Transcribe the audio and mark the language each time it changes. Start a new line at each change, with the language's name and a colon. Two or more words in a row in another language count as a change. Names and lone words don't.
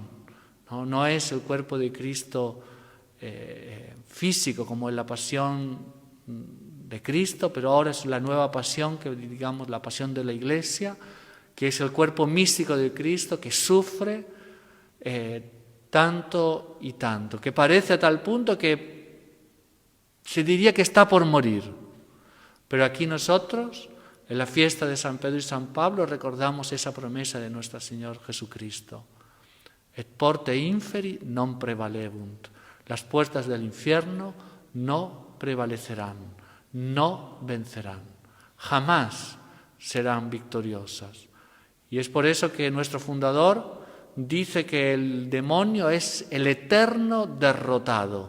Spanish: No es el cuerpo de Cristo físico como es la pasión de Cristo, pero ahora es la nueva pasión, que digamos la pasión de la Iglesia, que es el cuerpo místico de Cristo que sufre tanto y tanto, que parece a tal punto que se diría que está por morir. Pero aquí nosotros, en la fiesta de San Pedro y San Pablo, recordamos esa promesa de nuestro Señor Jesucristo.
Latin: Et porte inferi non prevalebunt.
Spanish: Las puertas del infierno no prevalecerán, no vencerán, jamás serán victoriosas. Y es por eso que nuestro fundador dice que el demonio es el eterno derrotado.